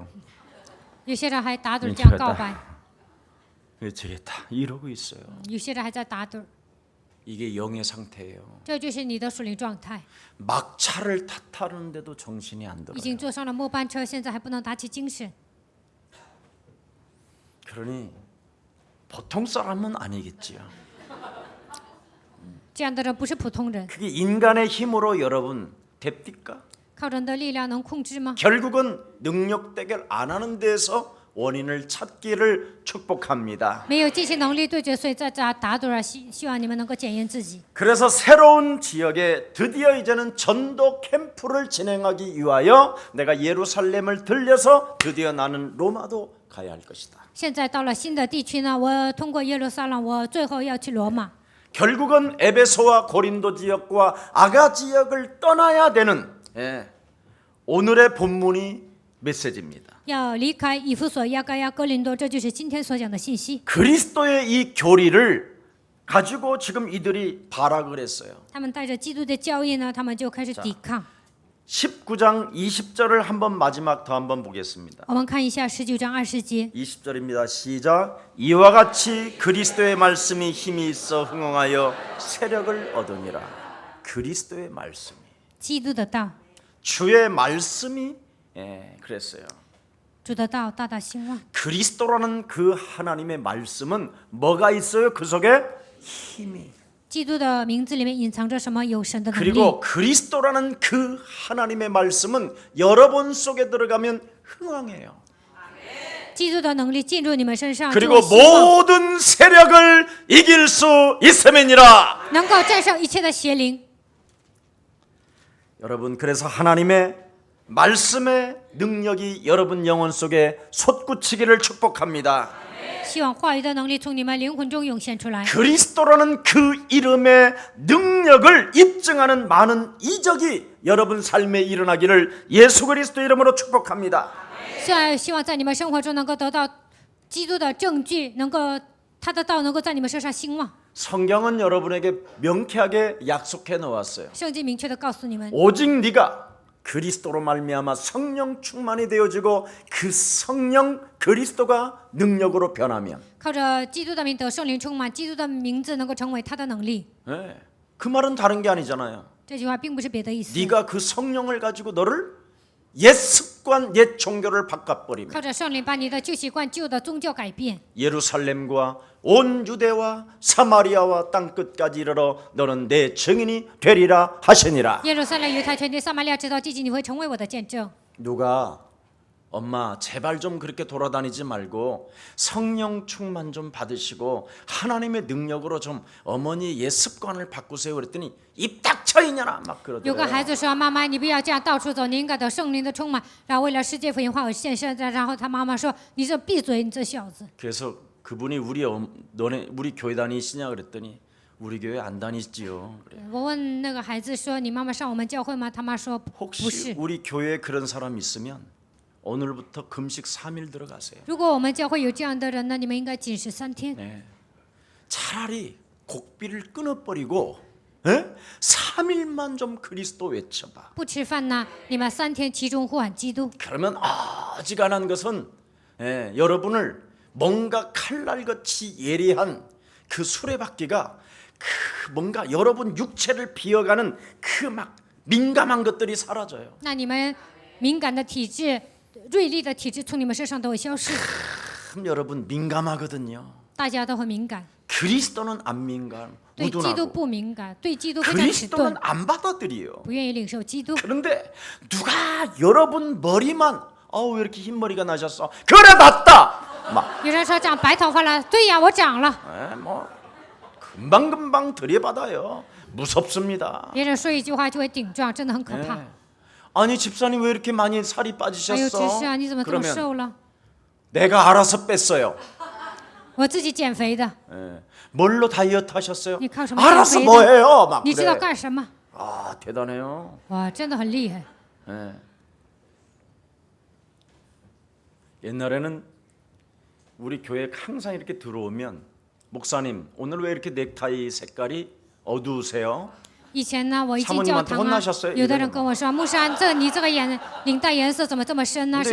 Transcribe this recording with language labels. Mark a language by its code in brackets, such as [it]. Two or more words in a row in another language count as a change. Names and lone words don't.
[zh] 有些人还打盹这样告白， [ko] 되겠다 이러고 있어요. [zh] 有些人还在打盹， [ko] 이게 영의 상태예요. [zh] 这就是你的属灵状态。 [ko] 막차를 탓하는데도 정신이 안 [zh] 已 [ko] 들어요. [zh] 经坐上了末班车，现在还不能打起精神， [ko] 그러니 보통 사람은 아니겠지요. [zh] 这样的人不是普通人。 [ko] 그게 인간의 힘으로 여러분 됩니까? [zh] 靠人的力量能控制吗？ [ko] 결국은 능력 대결 안 하는 데서 원인을 찾기를 축복합니다. [zh] 没有进行能力对决，所以在这打盹儿，希望你们能够检验自己。 [ko] 그래서 새로운 지역에 드디어 이제는 전도 캠프를 진행하기 위하여 내가 예루살렘을 들려서 드디어 나는 로마도 가야 할 것이다. [zh] 现在到了新的地区呢，我通过耶路撒冷，我最后要去罗马。 [ko] 결국은 에베소와 고린도 지역과 아가 지역을 떠나야 되는 오늘의 본문이 메시지입니다. [zh] 要离开以弗所、亚该亚、哥林多，这就是今天所讲的信息。 [ko] 그리스도의 이 교리를 가지고 지금 이들이 발악을 했어요. [zh] 他们带着基督的教义呢，他们就开始抵抗。 [ko] 19장 20절을 한번 마지막 더 한번 보겠습니다. [zh] 我们看一下19章20节， [ko] 20절입니다. 시작. 이와 같이 그리스도의 말씀이 힘이 있어 흥흥하여 세력을 얻으니라. 그리스도의 말씀이 [zh] 基督的道， [ko] 주의 말씀이 그랬어요. [zh] 主的道大大兴旺。 [ko] 그리스도라는 그 하나님의 말씀은 뭐가 있어요? 그 속에 힘이. [zh] 基督的名字里面隐藏着什么？有神的能力。 [ko] 그리고 그리스도라는 그 하나님의 말씀은 여러분 속에 들어가면 흥왕해요. [zh] 基督的能力进入你们身上，就 [ko] 그리고 [zh] 有希望 [ko] 모든 세력을 이길 수 있음이니라. [zh] 能够战胜一切的邪灵。 [ko] 여러분 그래서 하나님의 말씀의 능력이 여러분 영혼 속에 솟구치기를 축복합니다. [zh] 希望话语的能力从你们灵魂中涌现出来。 [ko] 그리스도라는 그 이름의 능력을 입증하는 많은 이적이 여러분 삶에 일어나기를 예수 그리스도 이름으로 축복합니다. [zh] 希望在你们生活中能够得到基督的证据，能够他的道能够在你们身上兴旺。 [ko] 성경은 여러분에게 명쾌하게 약속해 놓았어요. [zh] 圣经明确的告诉你们， [ko] 오직 네가 그리스도로 말미암아 성령 충만이 되어지고 그 성령 그리스도가 능력으로 변하면 [zh] 靠着基督的名得圣灵充满，基督的名字能够成为他的能力。 [ko] 그 말은 다른 게 아니잖아요. [zh] 这句话并不是别的意思。 [ko] 네가 그 성령을 가지고 너를 옛 습관, 옛 종교를 바꿔버리면 [zh] 靠着圣灵把你的旧习惯、旧的宗教改变， [ko] 예루살렘과 온 유대와 사마리아와 땅끝까지 이르러 너는 내 증인이 되리라 하시니라. [zh] 耶路撒冷、犹太全地、撒玛利亚直到地极，你会成为我的见证。 [ko] 누가 엄마 제발 좀 그렇게 돌아다니지 말고 성령 충만 좀 받으시고 하나님의 능력으로 좀 어머니 옛 습관을 바꾸세요 그랬더니 입 닥쳐 이년아 막 [zh] 有个孩 [ko] 그러더래요. [zh] 子说：“妈妈，你不要这样到处走，你应该得圣灵的充满。”然后为了世界福音化而献身。然后他妈妈说：“你这闭嘴，你这小子。” [ko] 그래서 그분이 너네 우리 교회 다니시냐 그랬더니 우리 교회 안 다니지요. 그래. [zh] 我问那个孩子说：“你妈妈上我们教会吗？”他妈说：“不 [ko] 혹시 [zh] 是。 [ko] 우리 교회에 그런 사람 있으면 오늘부터 금식 3일 들어가세요. [zh] 如果我们教会有这样的人呢，你们应该禁食3天。 [ko] 네. 차라리 곡비를 끊어버리고 3일만 좀 그리스도 외쳐봐. [zh] 不吃饭呢，你们3天集中呼喊基督。 [ko] 그러면 어지간한 것은 여러분을 뭔가 칼날같이 예리한 그 수레바퀴가 그 뭔가 여러분 육체를 비어가는 그 막 민감한 것들이 사라져요. [zh] 那你们敏感的体质、锐利的体质从你们身上都会消失。 [ko] 참 여러분 민감하거든요. [zh] 大家都很敏感， [ko] 그리스도는 안 민감, [zh] 对基督 [ko] 우둔하고 [zh] 不敏感，对基督非常迟钝 [ko] 그리스도는 ， 안 받아들여요. [zh] 不愿意领受基督。 [ko] 그런데 누가 여러분 머리만 왜 이렇게 흰 머리가 나셨어? 그래 낫다. 막 [zh] 有人说长白头发了，对呀，我长了。 [ko] 뭐 금방금방 들이받아요. 무섭습니다. [zh] 别人说一句话就会顶撞，真的很可怕。 [ko] 아니 집사님 왜 이렇게 많이 살이 [zh] 哎呦， [ko] 빠지셨어? [zh] 执事啊，你怎么这么 [ko] 그러면 [zh] 瘦了？ [ko] 내가 알아서 뺐어요. [zh] 我自己减肥的。 [ko] 예. 뭘로 다이어트 하셨어요? [zh] 你靠什么 [ko] 알아서 [zh] 减肥 [ko] 뭐 [zh] 的？ [ko] 해요? 막 [zh] 你知道 [ko] 그래. [zh] 干什么？ [ko] 아 대단해요. [zh] 哇，真的很厉害。 [ko] 예. 옛날에는 우리 교회 항상 이렇게 들어오면 목사님 오늘 왜 이렇게 넥타이 색깔이 어두우세요? [zh] 以前呢，我一进 [ko] 사모님한테 [zh] 教堂啊 [ko] 혼나셨어요 ， [zh] 有的人跟我说：“牧师啊，你这个领带颜色怎么这么深呢？